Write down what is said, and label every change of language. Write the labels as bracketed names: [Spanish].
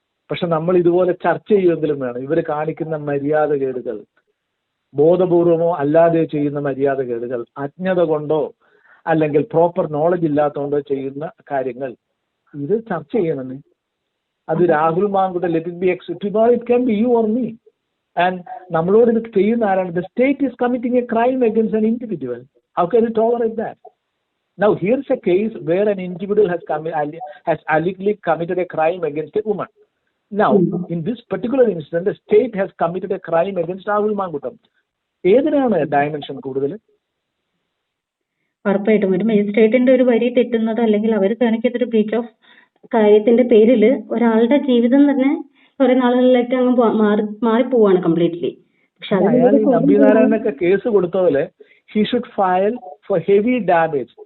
[Malayalam] പക്ഷെ നമ്മൾ ഇതുപോലെ ചർച്ച ചെയ്യുമെങ്കിലും വേണം. ഇവർ കാണിക്കുന്ന മര്യാദകേടുകൾ, ബോധപൂർവമോ അല്ലാതെ ചെയ്യുന്ന മര്യാദകേടുകൾ, അജ്ഞത കൊണ്ടോ അല്ലെങ്കിൽ പ്രോപ്പർ നോളജ് ഇല്ലാത്തതുകൊണ്ടോ ചെയ്യുന്ന കാര്യങ്ങൾ, ഇത് ചർച്ച ചെയ്യണമെന്ന്. [English] അത് രാഹുൽ മാങ്കുട്ട let it be executive, it can be you or me. And [Malayalam] നമ്മളോട് ഇത് ചെയ്യുന്ന ആരാണ്? [English] The state is committing a crime against an individual. How can you tolerate that? Now here is a case where an individual has allegedly committed a crime against a woman. Now in this particular instance the state has committed a crime against Rahul Manguttam. [Malayalam] ഏതിനാണ് dimension കൂടുതൽ? ഉറപ്പായിട്ടും ഒരു മജിസ്ട്രേറ്റിന്റെ ഒരു വരി തെറ്റുന്നത് അല്ലെങ്കിൽ അവർ കാണിക്കുന്നൊരു breach of കാര്യത്തിന്റെ പേരിൽ ഒരാളുടെ ജീവിതം തന്നെ കുറെ നാളുകളിലേക്ക് അങ്ങ് മാറിപ്പോവാണ് കംപ്ലീറ്റ്ലി. പക്ഷെ അയാൾ ഈ നമ്പിനാരായണനൊക്കെ കേസ് കൊടുത്ത പോലെ [English] he should file for heavy damage.